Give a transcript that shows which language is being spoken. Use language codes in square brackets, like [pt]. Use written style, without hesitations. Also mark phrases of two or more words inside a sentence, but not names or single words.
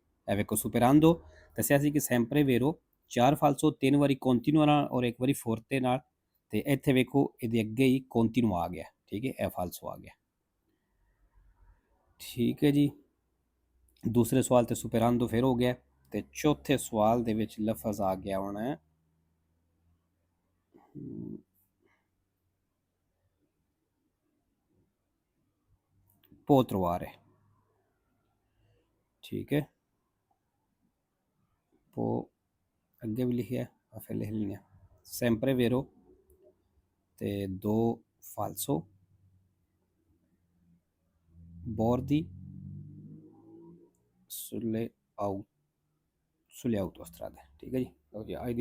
[pa] ਇਹ ਵੇਖੋ ਸੁਪਰਾਂਦੋ ਦੱਸਿਆ ਸੀ ਕਿ [it] sempre vero [pa] 4 ਫਾਲਸੋ 3 ਵਾਰੀ ਕੰਟੀਨਿਊ ਨਾਲ ਔਰ 1 ਵਾਰੀ ਫੋਰਤੇ ਨਾਲ, ਤੇ ਇੱਥੇ ਵੇਖੋ ਇਹਦੇ ਅੱਗੇ ਹੀ ਕੰਟੀਨਿਊ ਆ ਗਿਆ। ਠੀਕ ਹੈ ਇਹ ਫਾਲਸੋ ਆ ਗਿਆ। ਠੀਕ ਹੈ ਜੀ ਦੂਸਰੇ ਸਵਾਲ ਤੇ ਸੁਪਰਾਂਦੋ ਫਿਰ ਹੋ ਗਿਆ ਤੇ ਚੌਥੇ ਸਵਾਲ ਦੇ ਵਿੱਚ ਲਫ਼ਜ਼ ਆ ਗਿਆ ਹੁਣ [it] può trovare। [pa] ਠੀਕ ਹੈ può ਅੱਗੇ ਵੀ ਲਿਖਿਆ ਆ ਫਿਰ ਲਿਖ ਲੈਣਾ [it] sempre vero [pa] ਤੇ 2 [it] falso bordi sulle autostrade। [pa] ਠੀਕ ਹੈ ਜੀ।